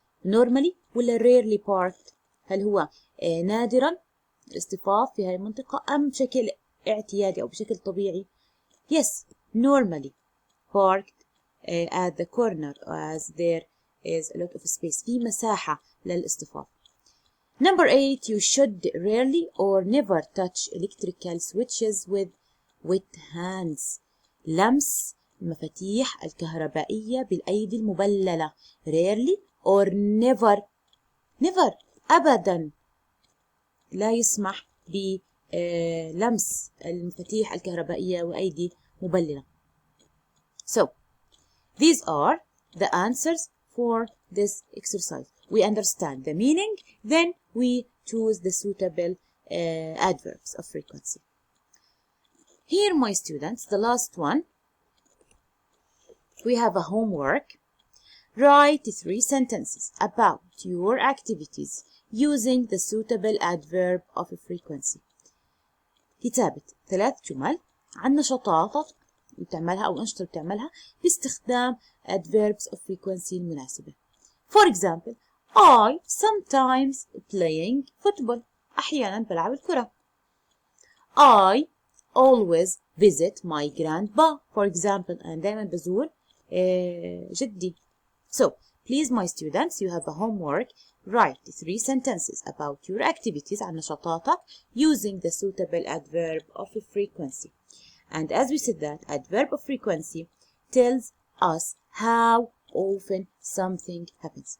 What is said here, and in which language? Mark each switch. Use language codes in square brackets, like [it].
[ar] Normally ولا rarely parked؟ هل هو نادرا الاصطفاف في هذه المنطقة أم بشكل اعتيادي أو بشكل طبيعي؟ [en] Yes, normally parked at the corner as there is a lot of space. [ar] في مساحة للاصطفاف. [en] Number 8. You should rarely or never touch electrical switches with wet hands. [ar] لمس المفاتيح الكهربائية بالأيدي المبللة. [en] Rarely or never. [ar] Never أبدا لا يسمح بلمس المفاتيح الكهربائية وأيدي مبللة. [en] So these are the answers for this exercise. We understand the meaning, then we choose the suitable adverbs of frequency. Here, my students, the last one, we have a homework. Write 3 sentences about your activities using the suitable adverb of frequency. [ar] كتابة 3 جمل عن نشاطاتك بتعملها أو أنشطة بتعملها باستخدام adverbs of frequency المناسبة. [en] For example, I sometimes playing football. [ar] أحيانا بلعب الكرة. [en] I always visit my grandpa. For example, [ar] أنا دائما بزور جدي. [en] So, please my students, you have a homework. Write 3 sentences about your activities [ar] عن نشاطاتك [en] using the suitable adverb of frequency. And as we said that, adverb of frequency tells us how often something happens.